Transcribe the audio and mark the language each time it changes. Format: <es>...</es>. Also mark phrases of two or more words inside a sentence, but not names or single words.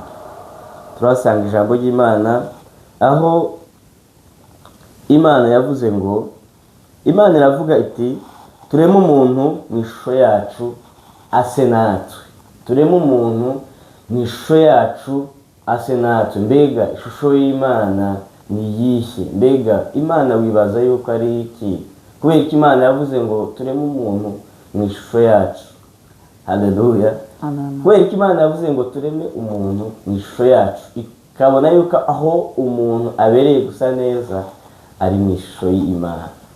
<rn>Turahasanga ijambo ry'Imana aho Imana yavuze ngo, Imana iravuga iti tureme umuntu mu ishusho yacu ase natwe, tureme umuntu mu ishusho yacu ase natwe. Mbega ishusho y'Imana ni iyihe? Mbega Imana wibaza yuko ari iki? Kubera ko Imana yavuze ngo tureme umuntu mu ishusho yacu. Haleluya. Kubera ko Imana yavuze ngo tureme umuntu mu ishusho yacu, ikabona yuko aho umuntu abereye gusa neza ari mu ishusho y'Imana.</rn>